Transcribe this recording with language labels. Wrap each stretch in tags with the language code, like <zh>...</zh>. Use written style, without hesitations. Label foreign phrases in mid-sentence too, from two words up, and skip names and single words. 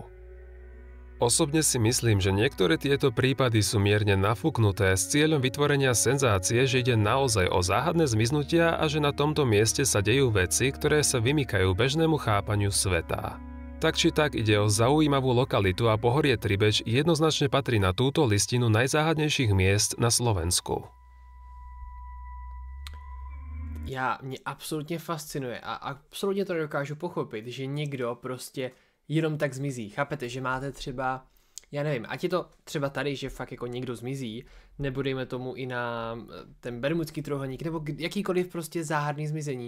<sk>Osobne si myslím, že niektoré tieto prípady sú mierne nafúknuté s cieľom vytvorenia senzácie, že ide naozaj o záhadné zmiznutia a že na tomto mieste sa dejú veci, ktoré sa vymykajú bežnému chápaniu sveta. Tak či tak ide o zaujímavú lokalitu a pohorie Tribeč jednoznačne patrí na túto listinu najzáhadnejších miest na Slovensku.</sk> <cs>Mě absolutně fascinuje a absolutně to nedokážu pochopit, že někdo prostě jenom tak zmizí. Chápete, že máte třeba, já nevím, ať je to třeba tady, že fakt jako někdo zmizí, nebo dejme tomu i na ten bermudský trojúhelník, nebo jakýkoliv prostě záhadný zmizení.</cs>